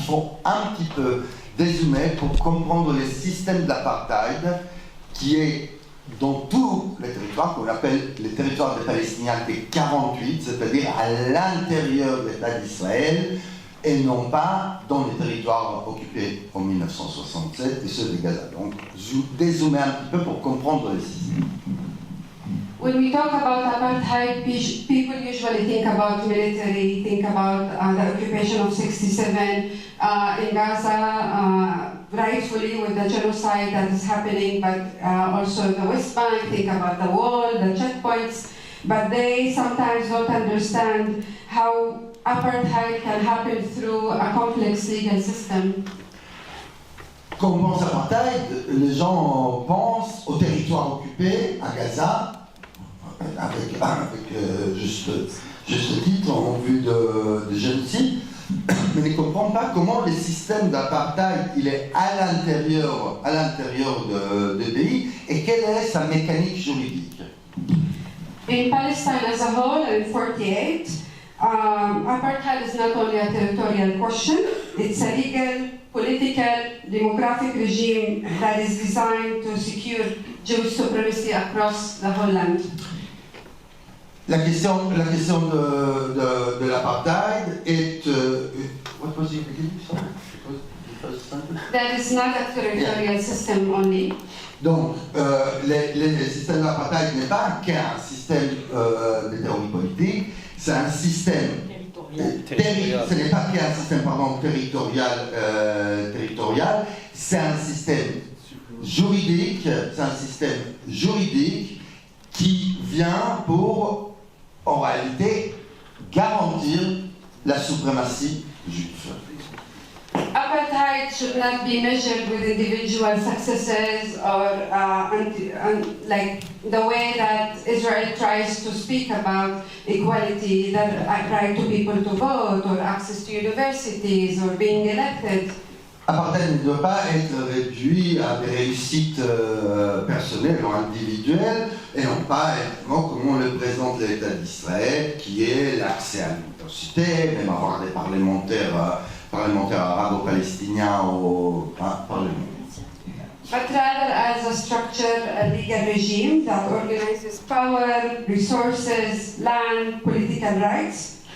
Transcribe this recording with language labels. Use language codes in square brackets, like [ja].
[fr] Il faut un petit peu dézoomer pour comprendre le système d'apartheid qui est dans tous les territoires qu'on appelle les territoires des Palestiniens de 48, c'est-à-dire à l'intérieur de l'État d'Israël, et non pas dans les territoires occupés en 1967 et ceux de Gaza. Donc, dézoomer un petit peu pour comprendre le système. [en] When we talk about apartheid, people usually think about military, think about the occupation of 67 in Gaza, rightfully with the genocide that is happening, but also the West Bank, think about the wall, the checkpoints, but they sometimes don't understand how apartheid can happen through a complex legal system. [fr] Quand on pense à apartheid, les gens pensent au territoire occupé, à Gaza, avec juste titre en vue de génocide, mais ne comprennent pas comment le système d'apartheid il est à l'intérieur de pays et quelle est sa mécanique juridique. [en] In Palestine as a whole, in 48, apartheid is not only a territorial question, it's a legal, political, demographic regime that is designed to secure Jewish supremacy across the whole land. [fr] La question de l'apartheid est... [en] what was the beginning? Sorry? That is not a territorial system only. [fr] Donc, le système d'apartheid n'est pas qu'un système de théorie politique, c'est un système ce n'est pas qu'un système territorial, c'est un système juridique qui vient pour en réalité garantir la suprématie juive. [en] Apartheid should not be measured with individual successes or like the way that Israel tries to speak about equality, that right to people to vote or access to universities or being elected. [fr] L'apartheid ne doit pas être réduit à des réussites personnelles ou individuelles, et non pas effectivement comme on le présente l'État d'Israël, qui est l'accès à l'université, même avoir des parlementaires arabo-palestiniens au Parlement. [en] But rather as a structure, a legal regime that organizes power, resources, land, political rights.